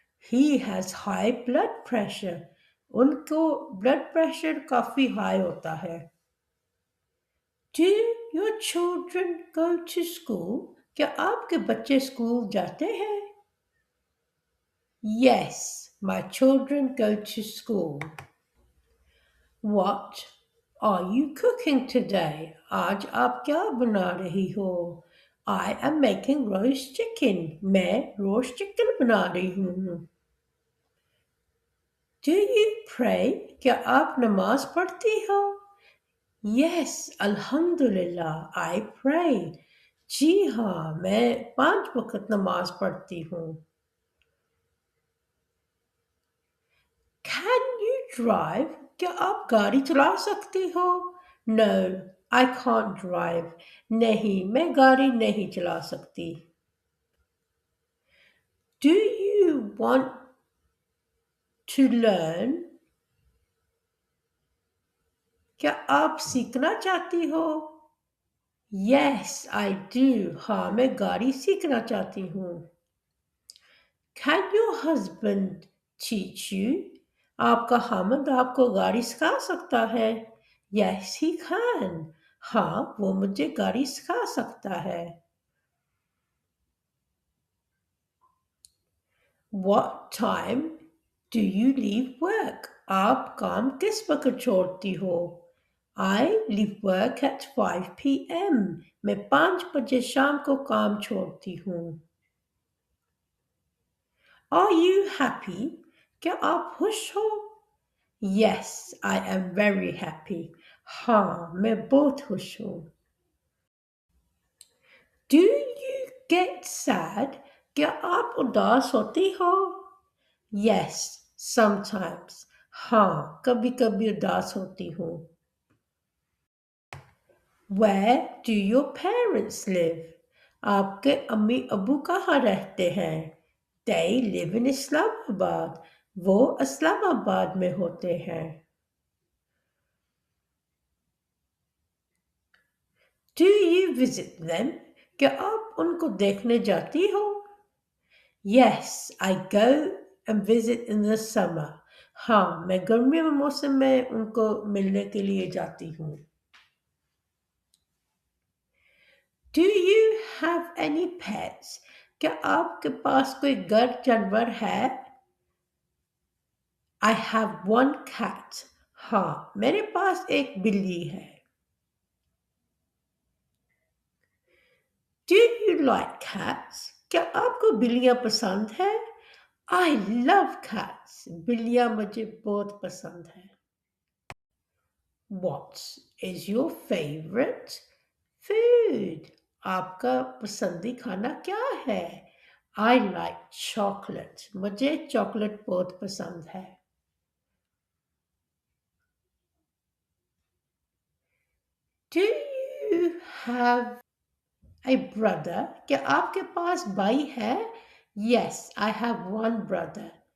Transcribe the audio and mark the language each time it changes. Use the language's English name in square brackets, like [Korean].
[English] He has high blood pressure. [Hindi] उनको blood pressure काफी high होता है. [English] Do your children go to school? [Hindi] क्या आपके बच्चे स्कूल जाते हैं? [English] Yes, my children go to school. What are you cooking today? [Hindi] आज आप क्या बना रही हो? [English] I am making roast chicken. [Hindi] मैं roast chicken बना रही हूँ. [English] Do you pray? [Hindi] क्या आप नमाज पढ़ती हो? [English] Yes, Alhamdulillah, I pray. [Hindi] जी हाँ, मैं 5 वक्त नमाज पढ़ती हूँ. [English] Can you drive? [Hindi] क्या आप गाड़ी चला सकती हो? [English] No, I can't drive. [Hindi] नहीं, मैं गाड़ी नहीं चला सकती. [English] Do you want to learn? [Hindi] क्या आप सीखना चाहती हो? [English] Yes, I do. [Hindi] हाँ, मैं गाड़ी सीखना चाहती हूँ. [English] Can your husband teach you? [Hindi] आपका हामिद आपको गाड़ी सिखा सकता है? [English] Yes, he can. [Hindi] हाँ, वो मुझे गाड़ी सिखा सकता है. [English] What time do you leave work? [Hindi] आप काम किस वक्त छोड़ती हो? [English] I leave work at 5 p.m. [Hindi] मैं 5 बजे शाम को काम छोड़ती हूँ. [English] Are you happy? [Hindi] क्या आप खुश हो? [English] Yes, I am very happy. [Hindi] हाँ, मैं बहुत खुश हूँ. [English] Do you get sad? [Hindi] क्या आप उदास होती हो? [English] Yes, sometimes. [Hindi] हाँ, कभी कभी उदास होती हूँ. [English] Where do your parents live? [Hindi] आपके अम्मी अबू कहाँ रहते हैं? [English] They live in Islamabad. [Hindi] वो इस्लामाबाद में होते हैं. [English] Do you visit them? [Hindi] क्या आप उनको देखने जाती हो? [English] Yes, I go and visit in the summer. [Hindi] हाँ, मैं गर्मी में मौसम में उनको मिलने के लिए जाती हूँ. [English] Do you have any pets? [Hindi] क्या आपके पास कोई घर जानवर है? [English] I have one cat. [Hindi] हाँ, मेरे पास एक बिल्ली है। [English] Do you like cats? [Hindi] क्या आपको बिल्लियां पसंद है? [English] I love cats. [Hindi] बिल्लियां मुझे बहुत पसंद है। [English] What is your favorite food? [Hindi] आपका पसंदी खाना क्या है? [English] I like chocolate. [Hindi] मुझे चॉकलेट बहुत पसंद है। [English] Do you have a brother? [Hindi] क्या आपके पास भाई है? [English] Yes, I have one brother.